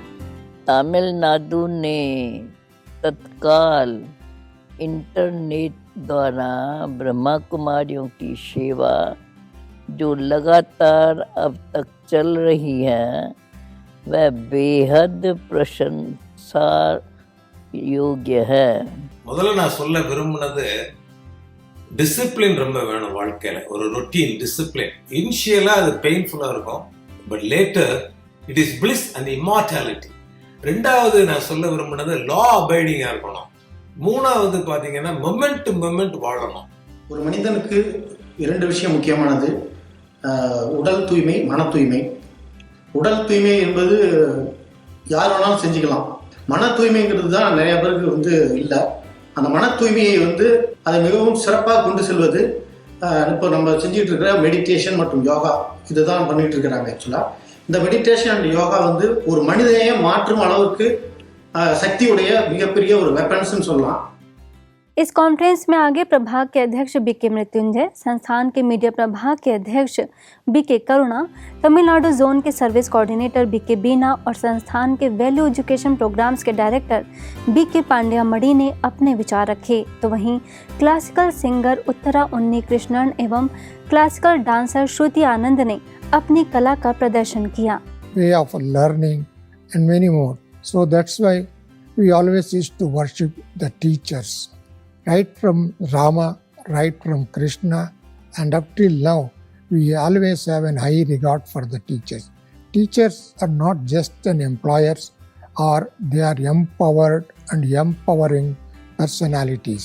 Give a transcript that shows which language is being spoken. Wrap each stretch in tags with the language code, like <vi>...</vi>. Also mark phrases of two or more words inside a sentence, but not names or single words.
<hi>तमिलनाडु ने तत्काल इंटरनेट द्वारा ब्रह्मा कुमारियों की सेवा जो लगातार अब तक चल रही है वह बेहद प्रशंसा योग्य है।</hi> <ta>முதல்ல நான் சொல்ல விரும்புனது டிசிப்ளின் ரொம்ப வேணும் வாழ்க்கையில. ஒரு</ta> <en>routine discipline.</en> <ta>இனிஷியலா அது பெயின்ஃபுல்லா இருக்கும்,</ta> <en>but later it is bliss and immortality.</en> <ta>ரெண்டாவது நான் சொல்ல விரும்புனது</ta> <en>law abiding</en> <ta>இருக்கணும். மூணாவது பாத்தீங்கன்னா</ta> <en>moment to moment</en> <ta>வாழணும். ஒரு மனிதனுக்கு இரண்டு விஷயம் முக்கியமானது, உடல் தூய்மை, மன தூய்மை. உடல் தூய்மை என்பது யார் வேணாலும் செஞ்சுக்கலாம். மன தூய்மைங்கிறது தான் நிறைய பேருக்கு இல்லை. அந்த மன தூய்மையை அதை மிகவும் சிறப்பாக கொண்டு செல்வது இப்போ நம்ம செஞ்சுட்டு இருக்கிற மெடிடேஷன் மற்றும் யோகா, இதுதான் பண்ணிட்டு இருக்கிறாங்க. ஆக்சுவலாக இந்த</ta> <en>meditation and yoga</en> <ta>ஒரு மனிதனையே மாற்றும் அளவுக்கு சக்தியுடைய மிகப்பெரிய ஒரு வெப்பன்ஸ்ன்னு சொல்லலாம்.</ta> <hi>इस कॉन्फ्रेंस में आगे प्रभाग के अध्यक्ष बीके मृत्युंजय, संस्थान के मीडिया प्रभाग के अध्यक्ष बीके करुणा, तमिलनाडु जोन के</hi> <en>service coordinator</en> <hi>बीके बीना और संस्थान के</hi> <en>value education programs</en> <hi>के डायरेक्टर बीके पांड्या मणि ने अपने विचार रखे। तो वहीं</hi> <en>classical singer</en> <hi>उत्तरा उन्नी कृष्णन एवं</hi> <en>classical dancer</en> <hi>श्रुति आनंद ने अपनी कला का प्रदर्शन किया।</hi> <en>Way of learning and many more. So that's why we always used to worship the teachers. Right from Rama, right from Krishna, and up till now, we always have a high regard for the teachers. Teachers are not just an employers, or they are empowered and empowering personalities.</en>